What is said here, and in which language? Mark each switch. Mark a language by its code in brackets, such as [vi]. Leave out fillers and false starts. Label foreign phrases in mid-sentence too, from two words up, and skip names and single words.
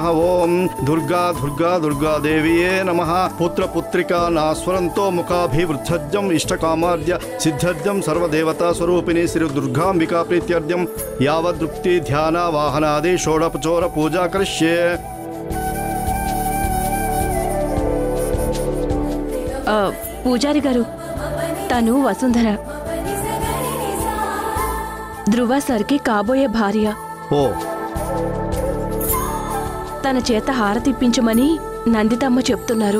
[sa] ओम दुर्गा दुर्गा दुर्गा देवीये नमः। पुत्र पुत्रिका नास्वरन्तो मुखाभिवृद्धज्यं इष्टकामार्य सिद्धज्यं सर्वदेवता स्वरूपिणी श्री दुर्गांबिका प्रीत्यर्थं यावदृप्ति ध्यान वाहनादि षोडोपचार पूजा करिष्ये। [te] పూజారి గారు, తను వసుంధర, ధ్రువ సర్కి కాబోయే భార్య. ఓ, తన చేత హారతిప్పించమని నందితమ్మ చెప్తున్నారు.